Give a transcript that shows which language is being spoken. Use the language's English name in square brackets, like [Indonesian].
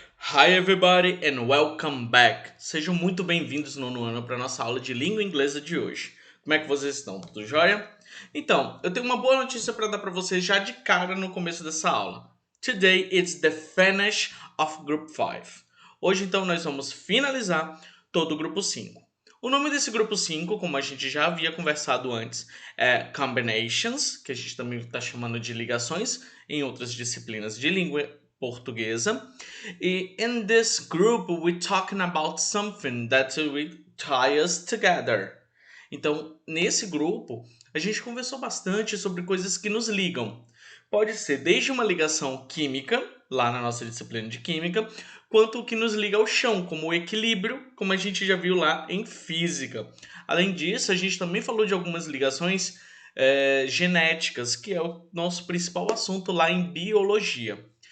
[English] Hi everybody and welcome back. [Portuguese] Sejam muito bem-vindos no nono ano para nossa aula de língua inglesa de hoje. Como é que vocês estão? Tudo jóia? Então, eu tenho uma boa notícia para dar para vocês já de cara no começo dessa aula. [English] Today it's the finish of Group 5. [Portuguese] Hoje então nós vamos finalizar todo o grupo 5. O nome desse grupo 5, como a gente já havia conversado antes, é Combinations, que a gente também está chamando de ligações em outras disciplinas de língua portuguesa. [English] E in this group we're talking about something that will tie us together. [Portuguese] Então, nesse grupo, a gente conversou bastante sobre coisas que nos ligam. Pode ser desde uma ligação química, lá na nossa disciplina de química, quanto o que nos liga ao chão, como o equilíbrio, como a gente já viu lá em física. Além disso, a gente também falou de algumas ligações genéticas, que é o nosso principal assunto lá em biologia.